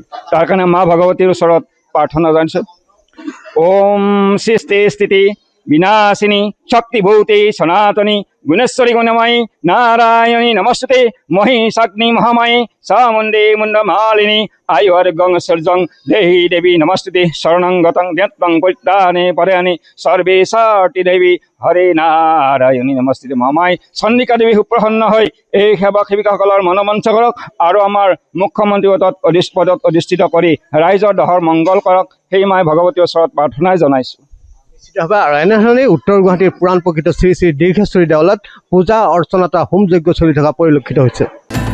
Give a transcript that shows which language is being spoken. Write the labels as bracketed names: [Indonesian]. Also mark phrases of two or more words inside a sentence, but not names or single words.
[Assamese] তাৰ কাৰণে মা ভগৱতীৰ ওচৰত প্ৰাৰ্থনা জনাইছোঁ। [Sanskrit] ওম সৃষ্টি স্থিতি বিনাশিনী শক্তিভূতে সনাতনী গুণেশ্বৰী গুণময়ী নারায়ণী নমস্তুতে মহিষাগ্নি মহামায়ী চামুণ্ডে মুণ্ডমালিনী আয়ুর্গং সূর্যং দেহি দেবী নমস্তুতে শরণাঙ্গতং জ্ঞাতং পরিত্রাণে পরায়ণে সর্বেশাটি দেবী হরে নারায়ণী নমস্তুতে মহামায়ী [Assamese] চন্দিকা দেৱী সুপ্ৰসন্ন হৈ এই সেৱক সেৱিকাসকলৰ মনোমঞ্চ কৰক আৰু আমাৰ মুখ্যমন্ত্ৰী পদত অধিষ্ঠিত কৰি ৰাইজৰ দহৰ মংগল কৰক। সেই মাই ভগৱতীৰ ওচৰত প্ৰাৰ্থনাই জনাইছোঁ। নিশ্চিতভাৱে আৰু এনেধৰণে উত্তৰ গুৱাহাটীৰ পুৰাণ প্ৰকৃত শ্ৰী শ্ৰী দীৰ্ঘেশ্বৰী দেৱালয়ত পূজা অৰ্চনা হোম যজ্ঞ চলি থকা পৰিলক্ষিত হৈছে।